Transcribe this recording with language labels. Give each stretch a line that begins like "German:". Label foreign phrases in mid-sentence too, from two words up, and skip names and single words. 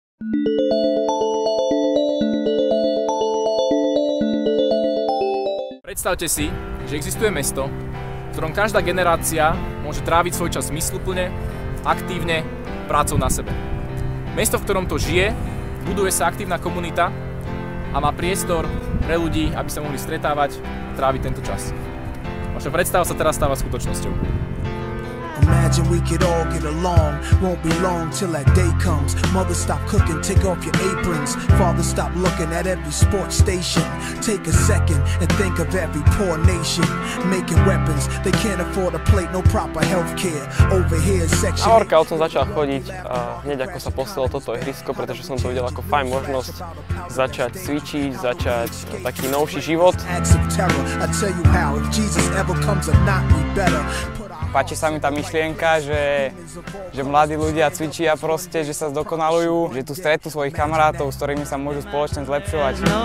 Slovak: Predstavte si, že existuje mesto, v ktorom každá generácia môže tráviť svoj čas zmysluplne, aktívne, prácou na sebe. Mesto, v ktorom to žije, buduje sa aktívna komunita a má priestor pre ľudí, aby sa mohli stretávať a tráviť tento čas. Vaša predstava sa teraz stáva skutočnosťou.
English: Imagine we could all get along. Won't be long till that day comes. Mother, stop cooking, take off your aprons. Father, stop looking at every sports station. Take a second and think of every poor nation making weapons. They can't afford a plate, no proper health care. Over here section.
Slovak: Na workout som začal chodiť hneď ako sa postavilo toto ihrisko, pretože som to videl ako fajn možnosť začať cvičiť, začať taký novší život. Páči sa mi tá myšlienka, že mladí ľudia cvičia proste, že sa zdokonalujú, že tu stretnú svojich kamarátov, s ktorými sa môžu spoločne zlepšovať.